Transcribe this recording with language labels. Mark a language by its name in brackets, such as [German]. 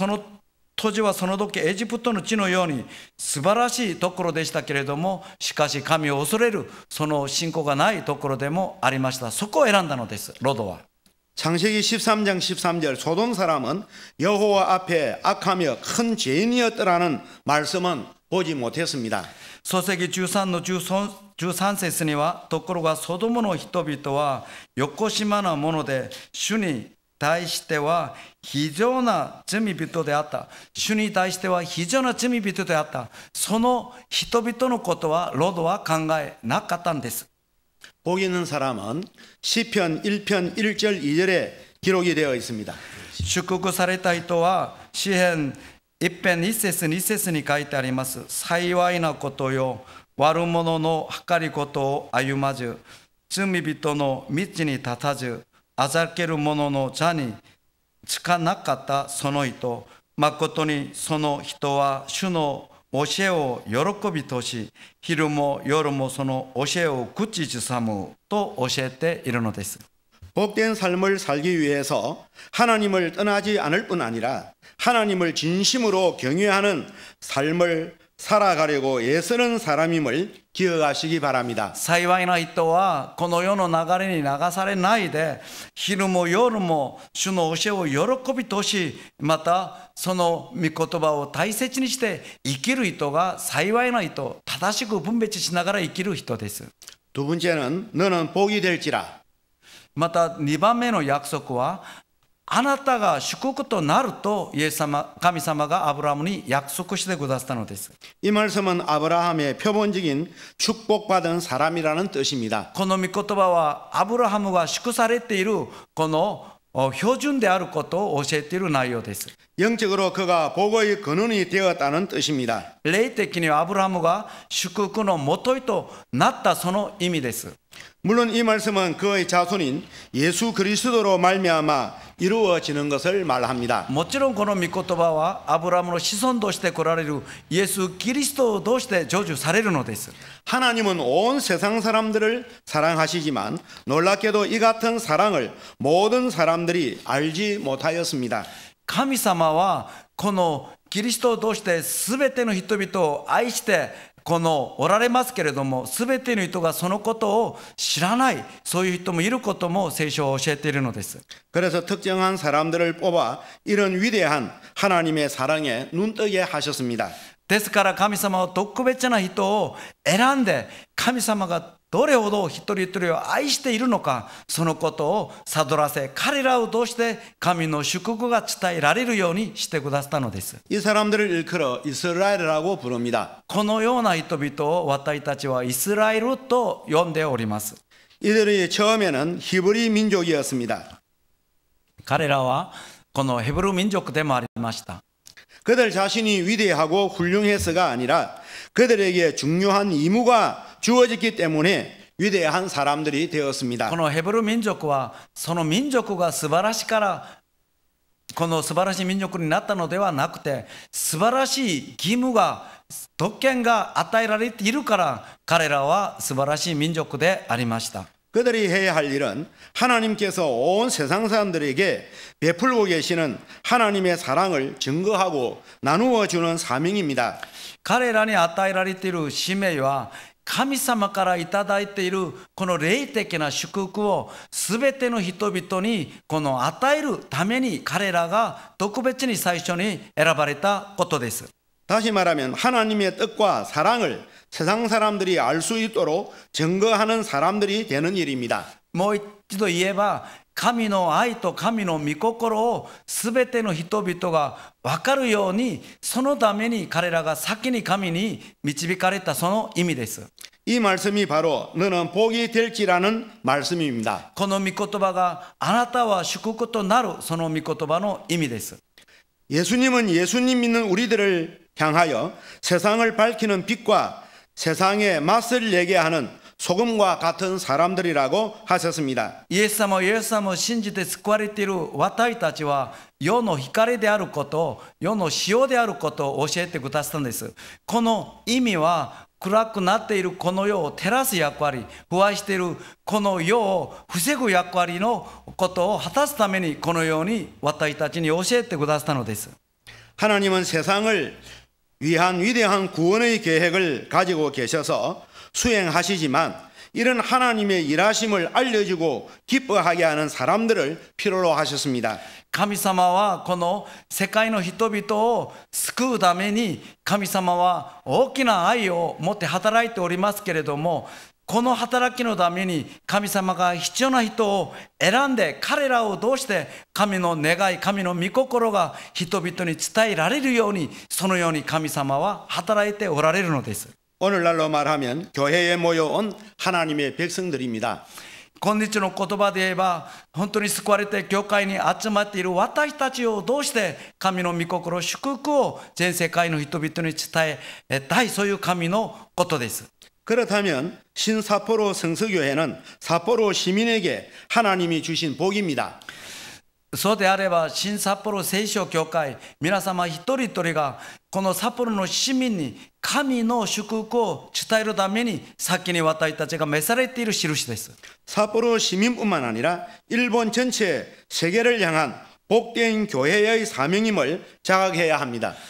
[Japanese] その土地はその時エジプトの地のように素晴らしいところでしたけれども、しかし神を恐れるその信仰がないところでもありました。そこを選んだのです、ロドは。 [Korean] 창세기 13장 13절 소돔 사람은 여호와 앞에 악하며 큰 죄인이었더라는 말씀은 보지 못했습니다. [Japanese] 創世記13の13節には、ところがソドムの人々はよこしまなもので主に対しては非常な罪人であった。主に対しては非常な罪人であった。その人々のことはロドは考えなかったんです。 [Korean] 복 있는 사람은 시편 1편 1절 2절에 기록이 되어 있습니다. [Japanese] 祝福された人は詩編1編1節2節に書いてあります。幸いなことよ、悪者の計りことを歩まず、罪人の道に立たず、あざける者の座につかなかったその人、まことにその人は主の教えを喜びとし、昼も夜もその教えを口ずさむと教えているのです。 [Korean] 복된 삶을 살기 위해서 하나님을 떠나지 않을 뿐 아니라 하나님을 진심으로 경외하는 삶을 살아가려고 애쓰는 사람임을 기억하시기 바랍니다. [Japanese] 幸いな人はこの世の流れに流されないで、昼も夜も主の教えを喜びとし、またその御言葉を大切にして生きる人が幸いな人、正しく分別しながら生きる人です。 [Korean] 두 번째는 너는 복이 될지라. [Japanese] また2番目の約束は、あなたが祝福となるとイエス様、神様がアブラハムに約束してくださったのです。 [Korean] 이 말씀은 아브라함의 표본적인 축복받은 사람이라는 뜻입니다. [Japanese] この御言葉はアブラハムが祝されているこの標準であることを教えている内容です。 [Korean] 영적으로 그가 복의 근원이 되었다는 뜻입니다. [Japanese] 霊的にはアブラハムが祝福の元へとなったその意味です。 [Korean] 물론 이 말씀은 그의 자손인 예수 그리스도로 말미암아 이루어지는 것을 말합니다. [Japanese] もちろんこの御言葉はアブラハムの子孫として来られるイエス・キリストを通して成就されるのです。 [Korean] 하나님은 온 세상 사람들을 사랑하시지만 놀랍게도 이 같은 사랑을 모든 사람들이 알지 못하였습니다. [Japanese] 神様はこのキリストを通して全ての人々を愛しておられますけれども、全ての人がそのことを知らない、そういう人もいることも聖書は教えているのです。 [Korean] 그래서 특정한 사람들을 뽑아 이런 위대한 하나님의 사랑에 눈뜨게 하셨습니다. [Japanese] ですから神様は特別な人を選んで、神様がどれほど一人一人を愛しているのか、そのことを悟らせ、彼らを通して神の祝福が伝えられるようにしてくださったのです。 [Korean] 이 사람들을 일컬어 이스라엘이라고 부릅니다. [Japanese] このような人々を私たちはイスラエルと呼んでおります。 [Korean] 이들이 처음에는 히브리 민족이었습니다. [Japanese] 彼らはこのヘブル民族でもありました。 [Korean] 그들 자신이 위대하고 훌륭해서가 아니라 그들에게 중요한 임무가 주어졌기 때문에 위대한 사람들이 되었습니다. [Japanese] このヘブル民族はその民族が素晴らしいからこの素晴らしい民族になったのではなくて、素晴らしい義務が特権が与えられているから彼らは素晴らしい民族でありました。 [Korean] 그들이 해야 할 일은 하나님께서 온 세상 사람들에게 베풀고 계시는 하나님의 사랑을 증거하고 나누어 주는 사명입니다. [Japanese] 彼らに与えられている使命は、神様からいただいているこの霊的な祝福をすべての人々に与えるために彼らが特別に最初に選ばれたことです。 [Korean] 다시 말하면 하나님의 뜻과 사랑을 세상 사람들이 알 수 있도록 증거하는 사람들이 되는 일입니다. [Japanese] もう一度言えば、神の愛と神の御心をすべての人々が分かるように、そのために彼らが先に神に導かれたその意味です。 [Korean] 이 말씀이 바로 너는 복이 될지라는 말씀입니다. [Japanese] この御言葉があなたは祝福となる、その御言葉の意味です。 [Korean] 예수님은 예수님 믿는 우리들을 향하여 세상을 밝히는 빛과 세상에 맛을 내게 하는 소금과 같은 사람들이라고 하셨습니다. [Japanese] イエス様を信じて救われている私たちは世の光であること、世の塩であることを教えてくださったんです。この意味は暗くなっているこの世を照らす役割、腐敗しているこの世を防ぐ役割のことを果たすためにこのように私たちに教えてくださったのです。 [Korean] 하나님은 세상을 위한 위대한 구원의 계획을 가지고 계셔서 수행하시지만 이런 하나님의 일하심을 알려주고 기뻐하게 하는 사람들을 필요로 하셨습니다. [Japanese] 神様はこの世界の人々を救うために神様は大きな愛を持って働いておりますけれども、この働きのために神様が必要な人を選んで、彼らを通して神の願い、神の御心が人々に伝えられるように、そのように神様は働いておられるのです。 [Korean] 오늘날로 말하면 교회에 모여온 하나님의 백성들입니다. [Japanese] 今日の言葉で言えば、本当に救われて教会に集まっている私たちを通して神の御心、祝福を全世界の人々に伝えたい、そういう神のことです。 [Korean] 그렇다면 신사포로 성서교회는 사포로 시민에게 하나님이 주신 복입니다. [Japanese] そうであれば、新札幌聖書教会、皆様一人一人がこの札幌の市民に神の祝福を伝えるために先に私たちが召されている印です。 [Korean] 사포로 시민뿐만 아니라 일본 전체 세계를 향한 복된 교회의 사명임을 자각해야 합니다.